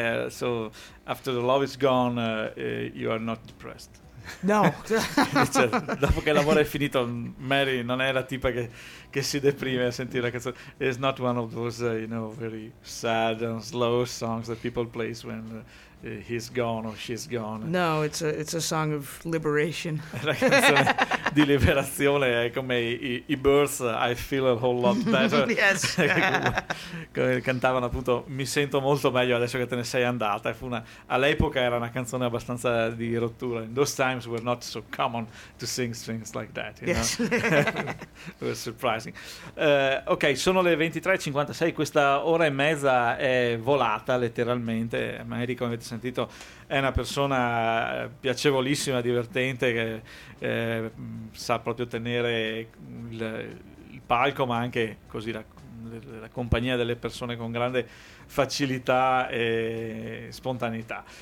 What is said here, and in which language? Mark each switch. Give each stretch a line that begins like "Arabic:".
English: So after the love is gone, you are not depressed. No.
Italian: Cioè, dopo che l'amore è finito, Mary non è la tipa che si deprime a sentire la canzone.
English: It's not one of those, you know, very sad and slow songs that people play when he's gone or she's gone. No, it's a song of liberation.
Italian: La canzone di liberazione è come i Birds,
English: I feel a whole lot better. Yes.
Italian: Come cantavano appunto, mi sento molto meglio adesso che te ne sei andata. All'epoca era una canzone abbastanza di rottura.
English: In those times were not so common to sing things like that, you yes. know? It was surprising.
Italian: Ok, sono le 23:56, questa ora e mezza è volata letteralmente. Mary, come avete sentito, è una persona piacevolissima, divertente, che sa proprio tenere il palco, ma anche così la compagnia delle persone con grande facilità e spontaneità.